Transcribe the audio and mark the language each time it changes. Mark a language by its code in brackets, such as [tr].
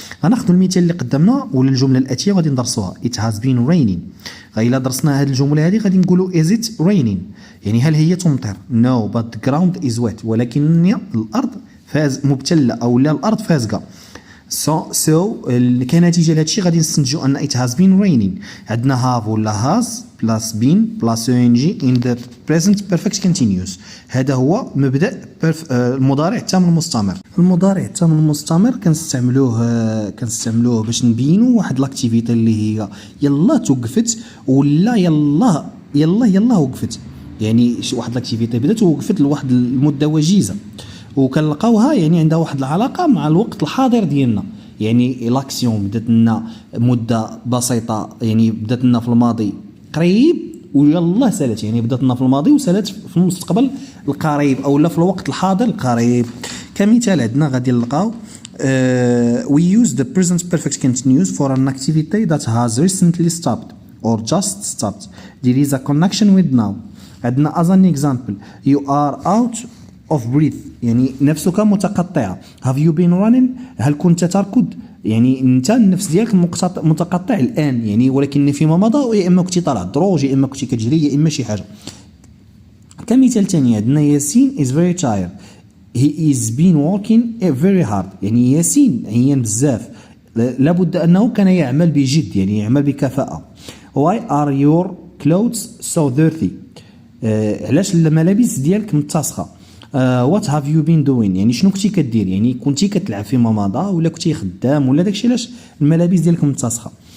[ar] غناخذوا المثال اللي قدامنا ولا الجمله الاتيه غادي ندرسوها. [en] it has been raining. [ar] الا درسنا هذه الجمله هذه غادي نقولوا [en] is it raining، [ar] يعني هل هي تمطر؟ [en] no but the ground is wet، [ar] ولكن الارض مبتله او لا الارض فازقه. so كنتيجه لهذا الشيء غادي نستنتجوا ان [en] it has been raining. عندنا have ولا has plus been plus ing in the present perfect continuous. [ar] هذا هو مبدا المضارع التام المستمر. المضارع التام المستمر كنستعملوه باش نبينوا واحد لاكتيفيتي اللي هي يلا توقفت ولا يلا وقفت، يعني واحد لاكتيفيتي بدات ووقفت لواحد المده وجيزه، وكنلقاوها يعني عندها واحد العلاقه مع الوقت الحاضر ديالنا. يعني لاكسيون بدات لنا مده بسيطه، يعني بدات لنا في الماضي قريب ويلا سالت، يعني بدات لنا في الماضي وسالت في المستقبل القريب او لا في الوقت الحاضر القريب. كمثال عندنا غادي نلقاو [en] we use the present perfect continuous for an activity that has recently stopped or just stopped. There is a connection with now. عندنا as an example you are out of breath، [ar] يعني نفسك متقطعة. [en] have you been running، [ar] هل كنت تركض، يعني انت النفس ديالك متقطع الان، يعني ولكن فيما مضى يا اما كنتي طالع الدروج يا اما كنتي كتجري يا اما شي حاجه. كمثال ثاني عندنا ياسين [en] is very tired he is been working very hard، [ar] يعني ياسين عيان بزاف، لابد انه كان يعمل بجد، يعني يعمل بكفاءه. [en] why are your clothes so dirty، [ar] علاش الملابس ديالك متسخه. [en] what have you been doing، [ar] يعني شنو كنتي كدير، يعني كنتي كتلعب فيما مضى ولا كنتي خدام ولا داكشي علاش الملابس ديالك متسخه.